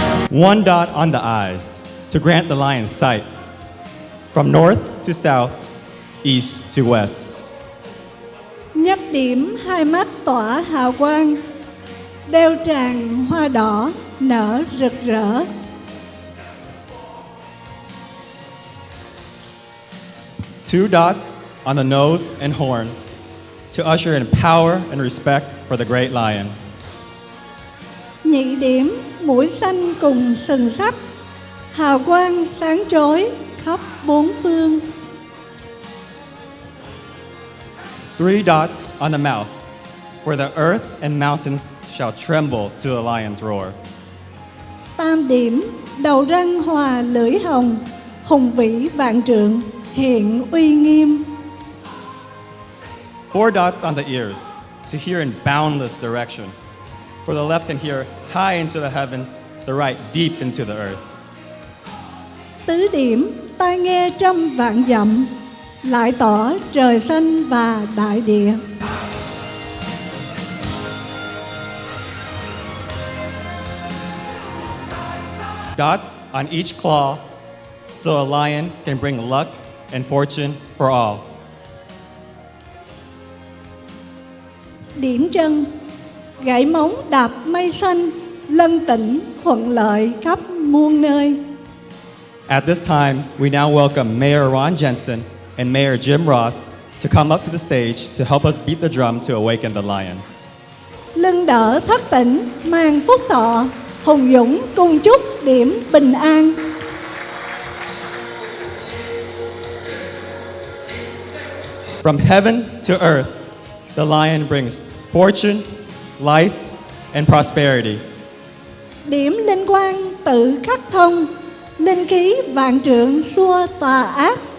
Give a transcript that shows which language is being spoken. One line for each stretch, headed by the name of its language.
English: One dot on the eyes to grant the lion sight, from north to south, east to west.
Vietnamese: Nhất điểm hai mắt tỏa hào quang, đeo tràng hoa đỏ nở rực rỡ.
English: Two dots on the nose and horn to usher in power and respect for the great lion.
Vietnamese: Nhị điểm mũi xanh cùng sừng sắc, hào quang sáng chói khắp bốn phương.
English: Three dots on the mouth, for the earth and mountains shall tremble to the lion's roar.
Vietnamese: Tam điểm đầu răng hòa lưỡi hồng, hùng vĩ vạn trượng hiện uy nghiêm.
English: Four dots on the ears to hear in boundless direction, for the left can hear high into the heavens, the right deep into the earth.
Vietnamese: Tứ điểm tai nghe trăm vạn dặm, lại tỏ trời xanh và đại địa.
English: Dots on each claw, so a lion can bring luck and fortune for all.
Vietnamese: Điểm chân gãy móng đạp mây xanh, lân tĩnh thuận lợi khắp muôn nơi.
English: At this time, we now welcome Mayor Ron Jensen and Mayor Jim Ross to come up to the stage to help us beat the drum to awaken the lion.
Vietnamese: Lưng đỡ thất tỉnh, mang phúc thọ, hùng dũng cùng chúc điểm bình an.
English: From heaven to earth, the lion brings fortune, life, and prosperity.
Vietnamese: Điểm linh quang tự khắc thông, linh khí vạn trượng xua tà ác.